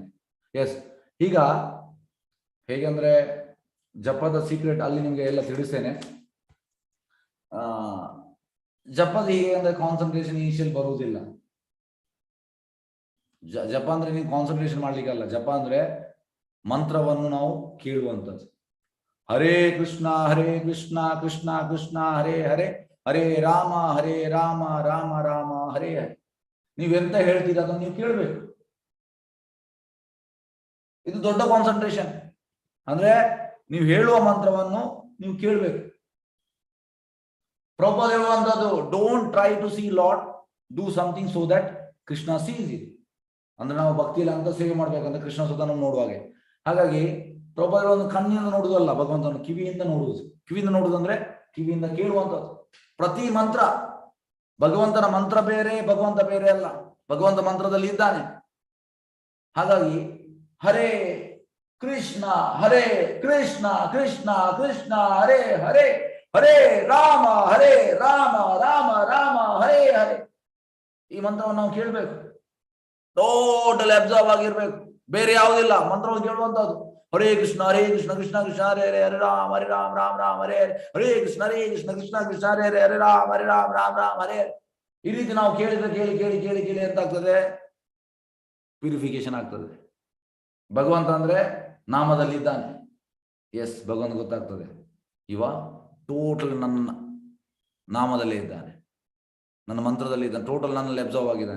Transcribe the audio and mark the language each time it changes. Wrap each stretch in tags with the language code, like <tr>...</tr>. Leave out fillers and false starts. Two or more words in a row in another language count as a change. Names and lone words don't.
<kn>ಎಸ್, ಈಗ ಹೇಗೆಂದ್ರೆ ಜಪದ ಸೀಕ್ರೆಟ್ ಅಲ್ಲಿ ನಿಮ್ಗೆ ಎಲ್ಲ ತಿಳಿಸ್ತೇನೆ. ಜಪದ ಹೀಗೆ ಅಂದ್ರೆ</kn> <en>concentration initial</en> <kn>ಬರುವುದಿಲ್ಲ. ಜಪ ಅಂದ್ರೆ ನೀವು ಕಾನ್ಸಂಟ್ರೇಷನ್ ಮಾಡ್ಲಿಕ್ಕಲ್ಲ. ಜಪ ಅಂದ್ರೆ ಮಂತ್ರವನ್ನು ನಾವು ಕೇಳುವಂಥದ್ದು. ಹರೇ ಕೃಷ್ಣ ಕೃಷ್ಣ ಕೃಷ್ಣ ಹರೇ ಹರೇ, ಹರೇ ರಾಮ ರಾಮ ರಾಮ ಹರೇ ಹರೇ. ನೀವೆಂತ ಹೇಳ್ತೀರ ಅದನ್ನು ನೀವು ಕೇಳಬೇಕು. ಇದು ದೊಡ್ಡ ಕಾನ್ಸಂಟ್ರೇಷನ್. ಅಂದ್ರೆ ನೀವು ಹೇಳುವ ಮಂತ್ರವನ್ನು ನೀವು ಕೇಳಬೇಕು. ಪ್ರಭುಪಾದ ಹೇಳುವಂತದ್ದು,</kn> <en>Don't try to see Lord, do something so that Krishna sees it.</en> <kn>ಅಂದ್ರೆ ನಾವು ಭಕ್ತಿಯಲ್ಲಿ ಅಂತ ಸೇವೆ ಮಾಡ್ಬೇಕಂದ್ರೆ ಕೃಷ್ಣ ಸುತ ನಾವು ನೋಡುವಾಗೆ. ಹಾಗಾಗಿ ಪ್ರಭುಪಾದ ಹೇಳುವ ಕಣ್ಣಿಂದ ನೋಡುವುದಲ್ಲ, ಭಗವಂತನ ಕಿವಿಯಿಂದ ನೋಡುವುದು. ಕಿವಿಯಿಂದ ನೋಡುವುದಂದ್ರೆ ಕಿವಿಯಿಂದ ಕೇಳುವಂಥದ್ದು. ಪ್ರತಿ ಮಂತ್ರ, ಭಗವಂತನ ಮಂತ್ರ ಬೇರೆ, ಭಗವಂತ ಬೇರೆ ಅಲ್ಲ. ಭಗವಂತ ಮಂತ್ರದಲ್ಲಿ ಇದ್ದಾನೆ. ಹಾಗಾಗಿ ಹರೇ ಕೃಷ್ಣ ಕೃಷ್ಣ ಕೃಷ್ಣ ಹರೇ ಹರೇ, ಹರೇ ರಾಮ ರಾಮ ರಾಮ ಹರೇ ಹರೇ. ಈ ಮಂತ್ರವನ್ನು ನಾವು ಕೇಳಬೇಕು.</kn> <en>total absorb</en> <kn>ಆಗಿರ್ಬೇಕು, ಬೇರೆ ಯಾವುದಿಲ್ಲ. ಮಂತ್ರವನ್ನು ಕೇಳುವಂತದ್ದು ಹರೇ ಕೃಷ್ಣ ಕೃಷ್ಣ ಕೃಷ್ಣ ಹರೇ ಹರೇ, ಹರೇ ರಾಮ ರಾಮ ರಾಮ ಹರೇ ಹರೇ, ಹರೇ ಕೃಷ್ಣ ಕೃಷ್ಣ ಕೃಷ್ಣ ಹರೇ ಹರೇ, ಹರೇ ರಾಮ ರಾಮ ರಾಮ ಹರೇ. ಈ ರೀತಿ ನಾವು ಕೇಳಿದ್ರೆ ಕೇಳಿ ಕೇಳಿ ಕೇಳಿ ಕೇಳಿ ಎಂತಾಗ್ತದೆ? ಪ್ಯೂರಿಫಿಕೇಶನ್ ಆಗ್ತದೆ. ಭಗವಂತ ಅಂದ್ರೆ ನಾಮದಲ್ಲಿ ಇದ್ದಾನೆ. ಎಸ್, ಭಗವಂತ ಗೊತ್ತಾಗ್ತದೆ, ಇವ ಟೋಟಲ್ ನನ್ನ ನಾಮದಲ್ಲೇ ಇದ್ದಾನೆ, ನನ್ನ ಮಂತ್ರದಲ್ಲಿ ಇದ್ದಾನೆ, ಟೋಟಲ್ ನನ್ನಲ್ಲಿ ಅಬ್ಸರ್ವ್ ಆಗಿದ್ದಾನೆ.</kn>